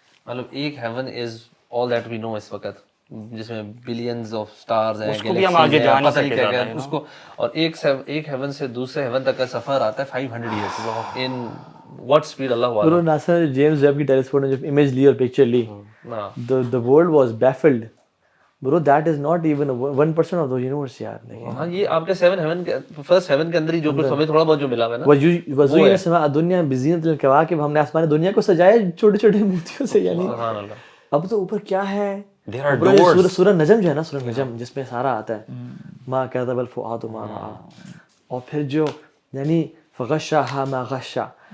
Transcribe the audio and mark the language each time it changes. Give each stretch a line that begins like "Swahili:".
Urdu: مطلب ایک heaven is all that we نو اس وقت, جس میں بلینز آف سٹارز ہیں, اس کو, اور ایک ہیون سے دوسرے ہیون تک کا سفر آتا ہے 500 years ان what speed اللہ والا. برو ناسا نے جیمز ویب کی ٹیلیسکوپ نے جب امیج لی اور پکچر لی,
English: the world was baffled.
Urdu: برو
English: that is not even 1% of the universe
Urdu: یار. ہاں یہ آپ کے 7 heaven کے فرسٹ ہیون کے اندر ہی جو کچھ ہمیں تھوڑا بہت جو ملا ہے نا,
Arabic: وزوین السماء الدنیا بزینۃ الکواکب,
Urdu: ہم نے آسمان دنیا کو سجایا چھوٹے چھوٹے موتیوں سے. یعنی سبحان اللہ. اب تو اوپر کیا ہے, سورہ نجم جو ہے نا, سورہ نجم جس میں سارا آتا ہے,
Arabic: ما کذب الفؤاد ما رأى,
Urdu: اور پھر جو یعنی
Arabic: فغشاها ما غشا.